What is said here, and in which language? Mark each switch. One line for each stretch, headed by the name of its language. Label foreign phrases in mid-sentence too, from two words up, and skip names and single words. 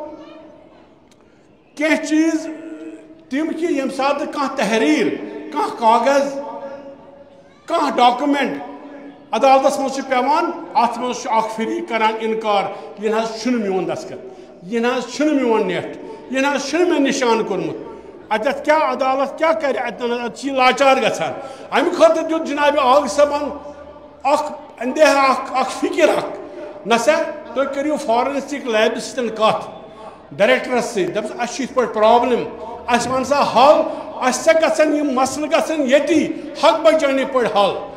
Kashmiri: کینٛہہ چیٖز تِم کہ ییٚمہِ ساتہٕ کانٛہہ تحریٖر کانٛہہ کاغذ کانٛہہ ڈاکومنٹ عدالتس منٛز چھُ پیٚوان اتھ منٛز چھُ اکھ فریٖق کران اِنکار یہِ نہ حظ چھُنہٕ میون دستخط یہِ نہ حظ چھُنہٕ میون نیٹ یہِ نہ حظ چھُنہٕ مےٚ نِشان کوٚرمُت اتت کیا عدالت کیا کر ات لاچار گژھان امہ خاطر دیت جناب آغا صٲبن اخ اندیہا اخ فکر اخ نسا تُہۍ کٔرِو
English: forensic lab
Kashmiri: سۭتۍ کتھ ڈائریکٹرس سۭتۍ دپس اَسہِ چھِ یِتھ پٲٹھۍ پرابلم اَسہِ وَن سا حل اَسہِ سا گژھن یِم مسلہٕ گژھن ییٚتی حق بچٲنی پٲٹھۍ حل